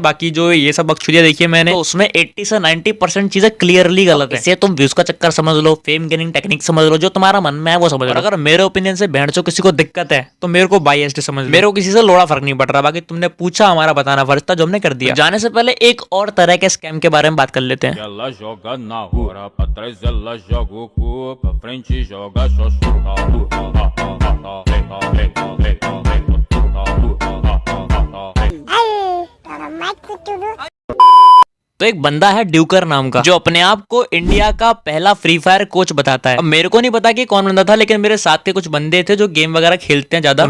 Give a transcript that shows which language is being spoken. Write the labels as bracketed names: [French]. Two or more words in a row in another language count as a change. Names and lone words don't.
[Hindi] बाकी जो ये सब बकचोदियां देखी है मैंने, तो उसमें 80 से 90% चीजें क्लियरली गलत है। इसे तुम व्यूज का चक्कर समझ लो, [English] fame gaining technique [Hindi] समझ लो, जो तुम्हारा मन में है वो समझ लो। अगर मेरे ओपिनियन से भेड़चो किसी को दिक्कत है तो मेरे को बायस्ड समझ लो, मेरे को किसी से लोड़ा फर्क नहीं पड़ रहा। बाकी तुमने पूछा, हमारा बताना फर्ज था जो हमने कर दिया। जाने से पहले एक और तरह के स्कैम के बारे में बात कर लेते हैं। [Portuguese] Ela joga na hora, pra trás ela joga o cu, pra frente joga só [Hindi] तो एक बंदा है ड्यूकर नाम का, जो अपने आप को इंडिया का पहला फ्री फायर कोच बताता है। अब मेरे को नहीं पता कि कौन बंदा था, लेकिन मेरे साथ के कुछ बंदे थे जो गेम वगैरह खेलते हैं ज्यादा।